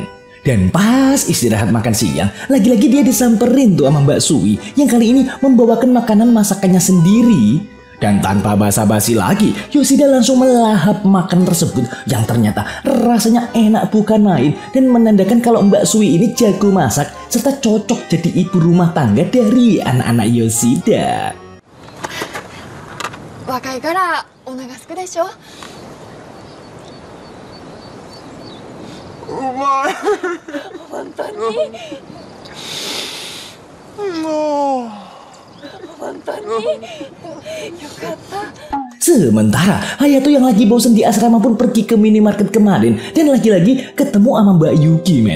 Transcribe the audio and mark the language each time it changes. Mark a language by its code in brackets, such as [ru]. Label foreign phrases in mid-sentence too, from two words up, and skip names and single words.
[id] Dan pas istirahat makan siang, lagi-lagi dia disamperin tuh sama Mbak Sui yang kali ini membawakan makanan masakannya sendiri. Dan tanpa basa-basi lagi, Yoshida langsung melahap makan tersebut yang ternyata rasanya enak bukan main dan menandakan kalau Mbak Sui ini jago masak serta cocok jadi ibu rumah tangga dari anak-anak Yoshida. [ja] 若いからお腹すくでしょ [id] Sementara Hayato yang lagi bosen di asrama pun pergi ke minimarket kemarin dan lagi-lagi ketemu sama Mbak Yuki men.